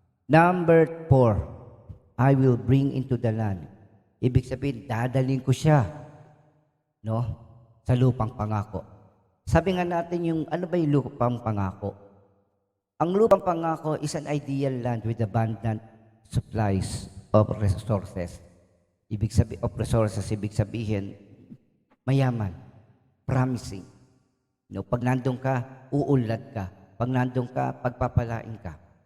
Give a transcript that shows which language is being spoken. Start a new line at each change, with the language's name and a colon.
English: Number 4, I will bring into the land.
Filipino: Ibig sabihin, dadalhin ko siya, no, sa lupang pangako. Sabi nga natin yung, ano ba yung lupang pangako? Ang lupang pangako
English: is an ideal land with abundant supplies of resources.
Filipino: Ibig sabihin, mayaman, promising. No, pag nandun ka, uulad ka. Pag nandun ka, pagpapalain ka.